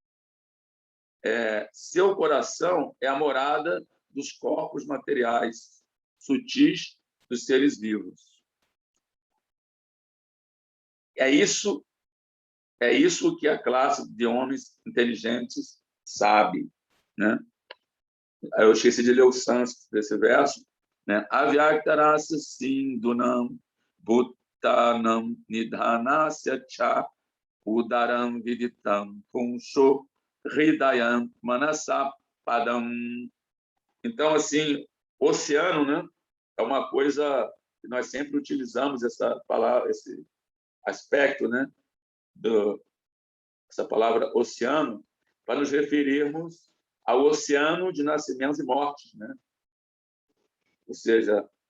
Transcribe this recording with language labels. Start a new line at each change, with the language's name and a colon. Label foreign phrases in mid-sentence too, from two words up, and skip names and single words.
Portuguese: Seu coração é a morada dos corpos materiais sutis dos seres vivos. É isso que a classe de homens inteligentes sabe, né? Eu esqueci de ler o sânscrito desse verso, né?
Sanskrit: अव्यक्तरस्य सिन्दुनाम् भुत्तानाम् निधनस्य च उदरं विदितं पुंशो हृदयं मनसपदम्.
Portuguese: Então, assim, oceano, né? É uma coisa que nós sempre utilizamos essa palavra, esse aspecto, né? Essa palavra oceano, para nos referirmos ao oceano de nascimentos e mortes, né?